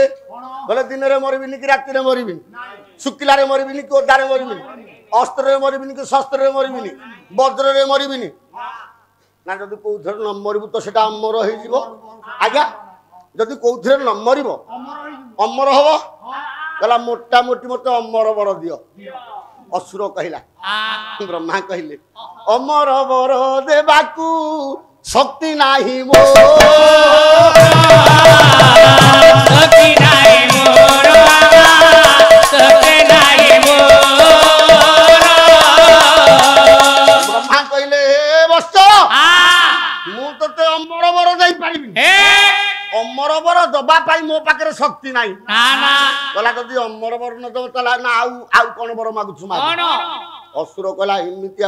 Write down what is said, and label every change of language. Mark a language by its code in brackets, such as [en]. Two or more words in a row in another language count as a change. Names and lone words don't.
[or] କହିଲେ ଦିନରେ ମରିବିନି କି ରାତିରେ ମରିବିନି ଶୁଖିଲାରେ ମରିବିନି କି ଓଦାରେ ମରିବିନି ଅସ୍ତ୍ରରେ ମରିବିନି କି ଶସ୍ତ୍ରରେ ମରିବିନି ବଜ୍ରରେ ମରିବିନି ନା ଯଦି କୋଉଥିରେ ନ ମରିବୁ ତ ସେଟା ଅମର ହେଇଯିବ ଆଜ୍ଞା ଯଦି କୋଉଥିରେ ନ ମରିବ ଅମର ହବ କହିଲା ମୋଟା ମୋଟି ମତେ ଅମର ବର ଦିଅ ଅସୁର କହିଲା ବ୍ରହ୍ମା କହିଲେ ଅମର ବର ଦେବାକୁ ଶକ୍ତି ନାହିଁ ମୋ ସଖୀ ନାଇ ମୋର ସଖୀ ନାଇ ମୋର ବ୍ରହ୍ମା କହିଲେ ହେ ବତ୍ସ ମୁଁ ତତେ ଅମର ବର ଦେଇପାରିବି ଅମର ବର ଦବା ପାଇଁ ମୋ ପାଖରେ ଶକ୍ତି ନାହିଁ କହିଲା ଯଦି ଅମର ବର ନ ଦବ ତାହେଲେ ନା ଆଉ କଣ ବର ମାଗୁଛୁ ମାଗ ଅସୁର କହିଲା ଏମିତିଆ